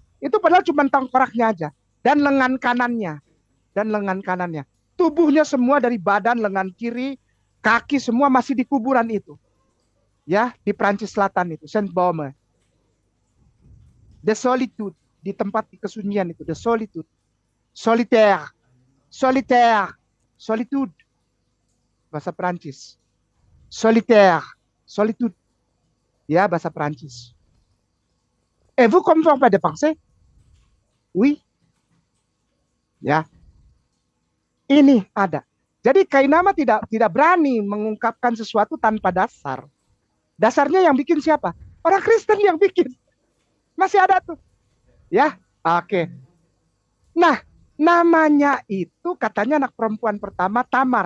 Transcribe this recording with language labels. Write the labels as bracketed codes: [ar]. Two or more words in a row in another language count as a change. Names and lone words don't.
[id] itu padahal cuma tengkoraknya aja, dan lengan kanannya, tubuhnya semua dari badan, lengan kiri, kaki semua masih di kuburan itu, ya, di Prancis Selatan itu, Saint-Baume, [en] the solitude, [id] di tempat di kesunyian itu, [en] the solitude, [fr] solitaire, solitude, [id] bahasa Perancis. [fr] Solitaire, solitude, [id] ya bahasa Perancis. [fr] Et vous comprenez pas de penser? Oui. [id] Ya. Ini ada. Jadi Kainama tidak berani mengungkapkan sesuatu tanpa dasar. Dasarnya yang bikin siapa? Orang Kristen yang bikin. Masih ada tuh. Ya, oke. Nah, namanya itu katanya anak perempuan pertama Tamar.